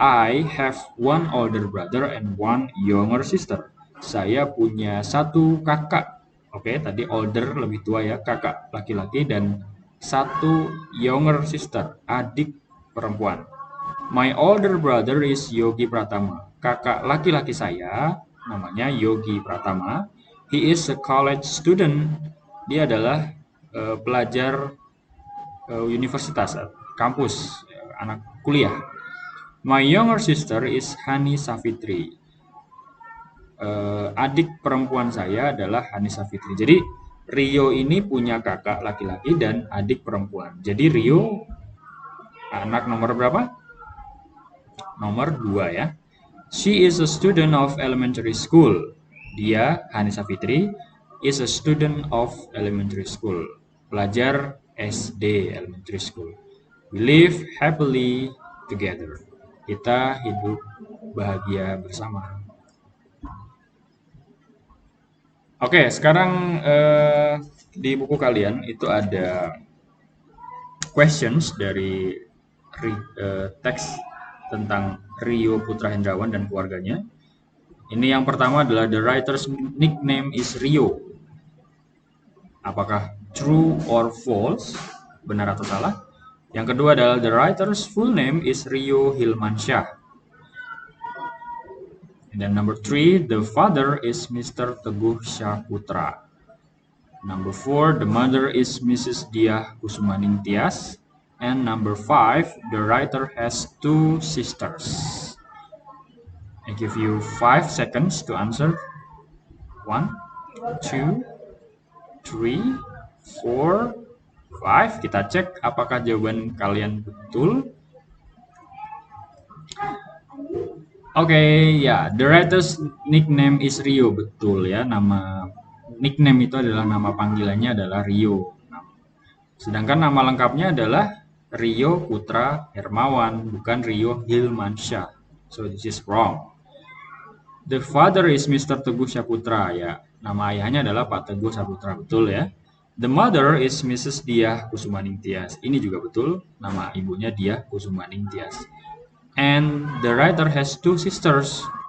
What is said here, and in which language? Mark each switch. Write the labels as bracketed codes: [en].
[en] I have one older brother and one younger sister. [id] Saya punya satu kakak. Oke, tadi older lebih tua ya, kakak laki-laki, dan satu younger sister, adik perempuan. [en] My older brother is Yogi Pratama. [id] Kakak laki-laki saya namanya Yogi Pratama. [en] He is a college student. [id] Dia adalah pelajar universitas, kampus, anak kuliah. [en] My younger sister is Hani Safitri. [id] Adik perempuan saya adalah Hani Safitri. Jadi Rio ini punya kakak laki-laki dan adik perempuan. Jadi Rio anak nomor berapa? Nomor 2 ya. [en] She is a student of elementary school. Dia, Hani Safitri, is a student of elementary school. [id] Pelajar SD [en] elementary school. We live happily together. [id] Kita hidup bahagia bersama. Oke, sekarang di buku kalian itu ada questions dari teks tentang Rio Putra Hendrawan dan keluarganya. Ini yang pertama adalah [en] the writer's nickname is Rio. [id] Apakah [en] true or false? [id] Benar atau salah? Yang kedua adalah [en] the writer's full name is Rio Hilmansyah. And then number 3, the father is Mr. Teguh Syahputra. Number 4, the mother is Mrs. Diah Kusumaning Tias. And number 5, the writer has 2 sisters. I give you 5 seconds to answer. 1, 2, 3, 4, 5. [id] Kita cek apakah jawaban kalian betul. [en] Oke, ya, the writer's nickname is Rio, [id] betul ya. Nama nickname itu adalah nama panggilannya adalah Rio. Sedangkan nama lengkapnya adalah Rio Putra Hermawan, bukan Rio Hilmansyah. [en] So this is wrong. The father is Mr. [id] Teguh Syahputra, ya. Nama ayahnya adalah Pak Teguh Syahputra, betul ya. [en] The mother is Mrs. [id] Diah Kusumaning Tias. Ini juga betul, nama ibunya Diah Kusumaning Tias. [en] And the writer has 2 sisters.